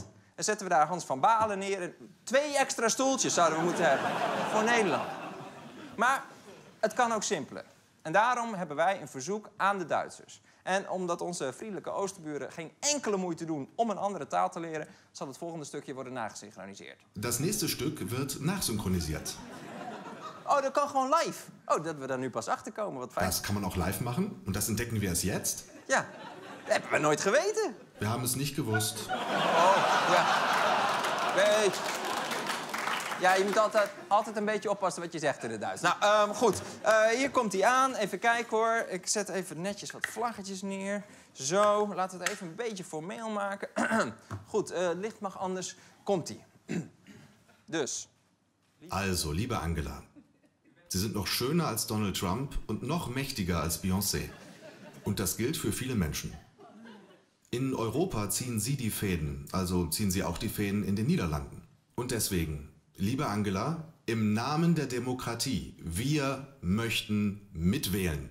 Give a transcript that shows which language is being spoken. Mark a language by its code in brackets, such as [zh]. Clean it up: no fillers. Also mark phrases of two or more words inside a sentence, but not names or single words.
[nl] Dan zetten we daar Hans van Balen neer en 2 extra stoeltjes zouden we moeten hebben voor Nederland. Maar het kan ook simpeler. En daarom hebben wij een verzoek aan de Duitsers. En omdat onze vriendelijke Oosterburen geen enkele moeite doen om een andere taal te leren, zal het volgende stukje worden nagesynchroniseerd. [de] Das nächste Stück wird nachsynchronisiert. [nl] Oh, dat kan gewoon live. Oh, dat we daar nu pas achter komen. Wat fijn. [de] Das kann man auch live machen und das entdecken wir erst jetzt. [nl] Ja, dat hebben we nooit geweten. [de] Wir haben es nicht gewusst. [nl] Oh, ja. Nee. Ja, je moet altijd een beetje oppassen wat je zegt in het Duits. Nou, goed. Hier komt hij aan. Even kijken hoor. Ik zet even netjes wat vlaggetjes neer. Zo, laten we het even een beetje formeel maken. Goed, licht mag anders. Komt-ie. Dus. [de] Also, liebe Angela, Sie sind noch schöner als Donald Trump und noch mächtiger als Beyoncé. Und das gilt für viele Menschen. In Europa ziehen Sie die Fäden, also ziehen Sie auch die Fäden in den Niederlanden. Und deswegen, liebe Angela, im Namen der Demokratie, wir möchten mitwählen.